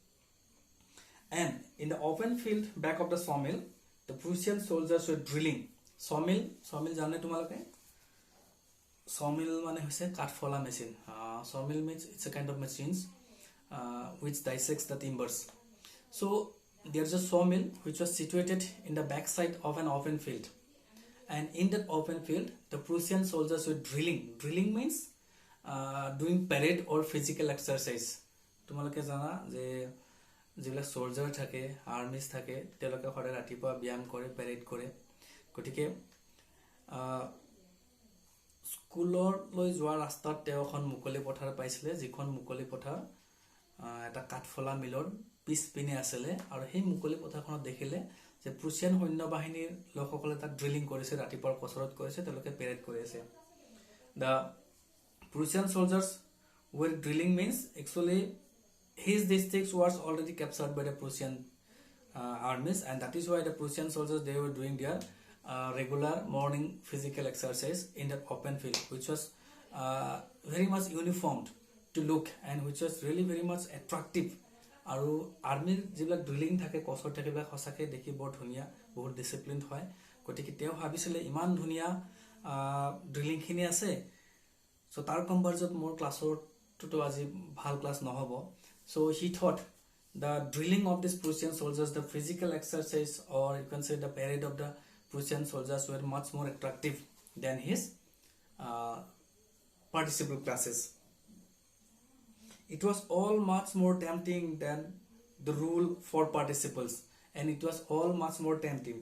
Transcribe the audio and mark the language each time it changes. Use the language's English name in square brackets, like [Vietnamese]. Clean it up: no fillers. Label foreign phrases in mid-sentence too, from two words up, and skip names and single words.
[English] And in the open field back of the sawmill the Prussian soldiers were drilling. Sawmill [Assamese] জানে তোমালোকে Sawmill মানে হৈছে কাঠফলা মেচিন [English] Sawmill means it's a kind of machines which dissects the timbers. So there's a sawmill which was situated in the back side of an open field and in that open field the Prussian soldiers were drilling means doing parade or physical exercise. [Assamese] তোমালোকে জানা যে যিবিলাক soldier থাকে armies থাকে তেওঁলোকে সদায় ৰাতিপুৱা ব্যায়াম কৰে parade কৰে গতিকে স্কুললৈ যোৱা ৰাস্তাত তেওঁ এখন মুকলি পথাৰ পাইছিলে যিখন মুকলি পথাৰ এটা কাঠফলা মিলৰ পিছপিনে আছিলে আৰু সেই মুকলি পথাৰখনত দেখিলে যে প্ৰুছিয়ান সৈন্যবাহিনীৰ লোকসকলে তাত ড্ৰিলিং কৰিছে ৰাতিপুৱাৰ কসৰত কৰিছে তেওঁলোকে পেৰেড কৰি আছে [English] The Prussian soldiers were drilling means actually his district was already captured by the Prussian armies and that is why the Prussian soldiers they were doing their regular morning physical exercise in the open field which was very much uniformed to look and which was really very much attractive [Assamese] আৰু আৰ্মিৰ যিবিলাক ড্ৰিলিং থাকে কসৰ থাকে বা খসাকে দেখি বৰ ধুনিয়া বহুত ডিসিপ্লিনড হয় গতিকে তেওঁ ভাবিছিলে ইমান ধুনিয়া ড্ৰিলিং খিনি আছে সো তাৰ কম্পাৰিজনত মোৰ ক্লাছৰটো আজি ভাল ক্লাছ নহব [English] so he thought the drilling of these Prussian soldiers the physical exercise or you can say the parade of the Prussian soldiers were much more attractive than his participle classes. It was all much more tempting than the rule for participles, and it was all much more tempting.